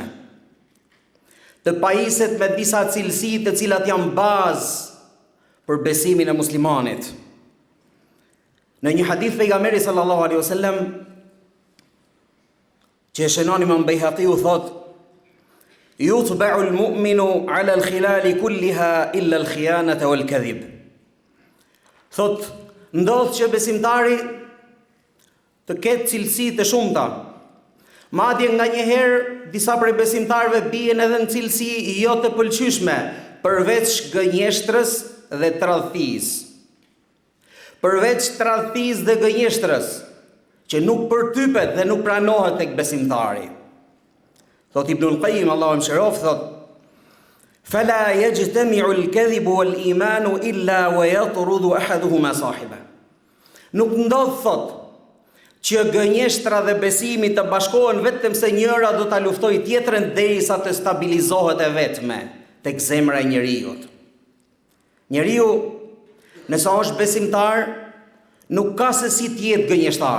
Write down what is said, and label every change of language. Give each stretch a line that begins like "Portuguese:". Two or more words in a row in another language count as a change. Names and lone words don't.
Albanian: Të pajiset me disa cilësi të cilat janë bazë për besimin e muslimanit. Në një hadith pejgamberi
Arabic: صلى الله عليه وسلم,
Albanian: që e shënon Imam Bejhaqiu, thot:
Arabic: يطبع المؤمن على الخلال كلها إلا الخيانة والكذب."
Albanian: Thot, ndodh që besimtari të ketë cilësi të shumta. Madje nga një herë disa prej besimtarëve bien edhe në cilësi jo të pëlqyeshme, përveç gënjeshtrës dhe tradhtisë. Përveç tradhtisë dhe gënjeshtrës, që nuk përtypet dhe nuk pranohet tek besimtari. Thot Ibnul Qayyim, Allahu më shërof, thot:
Arabic: فلا يجتمع الكذب والإيمان إلا ويطرد أحدهما صاحبه."
Albanian: Nuk ndodh, thot, që gënjeshtra dhe besimi të bashkohen vetëm se njëra do ta luftojë tjetrën derisa të stabilizohet e vetme tek zemra e njeriut. Njeriu, nëse është besimtar, nuk ka se si të jetë gënjeshtar.